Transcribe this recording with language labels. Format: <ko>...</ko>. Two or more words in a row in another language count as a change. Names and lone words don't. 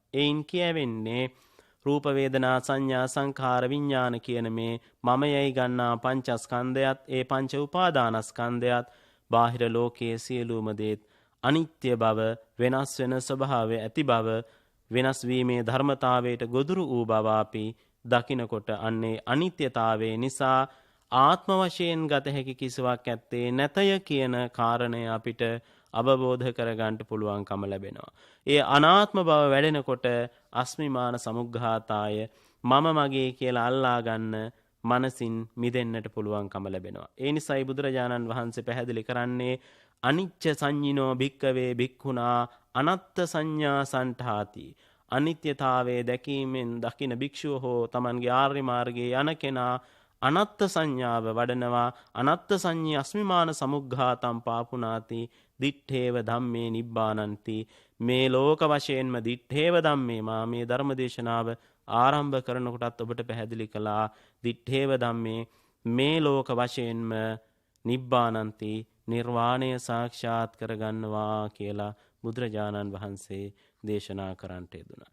<si>එයින් කියවෙන්නේ රූප වේදනා සංඥා සංඛාර විඥාන කියන මේ මමයයි ගන්නා පංචස්කන්ධයත් ඒ පංච උපාදානස්කන්ධයත් බාහිර ලෝකයේ සියලුම දේත් අනිත්‍ය බව, වෙනස් වෙන ස්වභාවය ඇති බව, වෙනස් වීමේ ධර්මතාවයට ගොදුරු වූ බව අපි දකිනකොට අන්නේ අනිත්‍යතාවය නිසා ආත්ම වශයෙන් ගත හැකි කිසිවක් ඇත්තේ නැතය කියන කාරණය අපිට අවබෝධ කරගන්න පුළුවන්කම ලැබෙනවා. ඒ අනාත්ම බව වැඩෙනකොට</si> <pi>අස්මිමාන සමුග්ඝාතාය</pi> <si>මම මගේ කියලා අල්ලා ගන්න මනසින් මිදෙන්නට පුළුවන්කම ලැබෙනවා. ඒ නිසායි බුදුරජාණන් වහන්සේ පැහැදිලි කරන්නේ</si> <pi>අනිච්ච සංඤිනෝ භික්කවේ භික්ඛුනා අනත්ත් සංඥා සන්ඨාති.</pi> <si>අනිත්‍යතාවයේ දැකීමෙන් දකින භික්ෂුව හෝ තමන්ගේ ආර්ය මාර්ගයේ යන කෙනා අනත්ත් සංඥාව වඩනවා.</si> <pi>අනත්ත් සංඤී අස්මිමාන සමුග්ඝාතම් පාපුනාති දිත්තේව ධම්මේ නිබ්බානන්ති.</pi> <si>මේ ලෝක වශයෙන්ම</si> <pi>දිත්තේව ධම්මේ</pi> <si>මා මේ ධර්ම දේශනාව ආරම්භ කරනකොටත් ඔබට පැහැදිලි කළා</si> <pi>දිත්තේව ධම්මේ</pi> <si>මේ ලෝක වශයෙන්ම නිබ්බානන්ති නිර්වාණය සාක්ෂාත් කරගන්නවා කියලා බුදුරජාණන් වහන්සේ දේශනා කරන්නට යෙදුණා.</si>